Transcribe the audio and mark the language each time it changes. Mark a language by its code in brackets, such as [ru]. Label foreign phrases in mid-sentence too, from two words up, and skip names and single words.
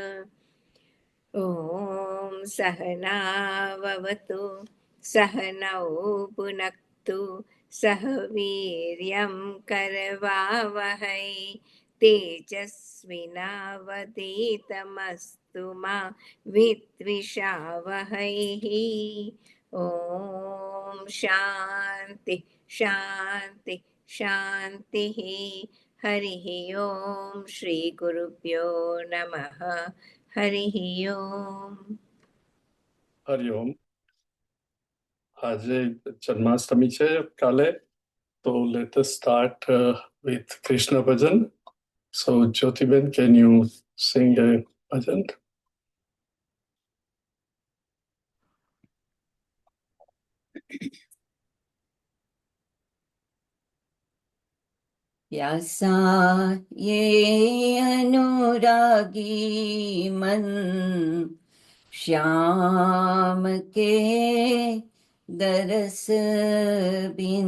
[sa] ॐ सहनाववतु सहनौ भुनक्तु सह वीर्यं करवावहै तेजस्विनावधीतमस्तु मा विद्विषावहै। ॐ शान्ति शान्ति शान्तिः। हरिः ओम श्री गुरुभ्यो नमः हरिः ओम [gu] હરિઓમ. આજે જન્માષ્ટમી છે કાલે, તો [en] let us start with [gu] કૃષ્ણ ભજન. સો જ્યોતિબેન, [en] can you sing a [gu] ભજન? [hi] प्यासा ये अनुरागी मन श्याम के दरस बिन।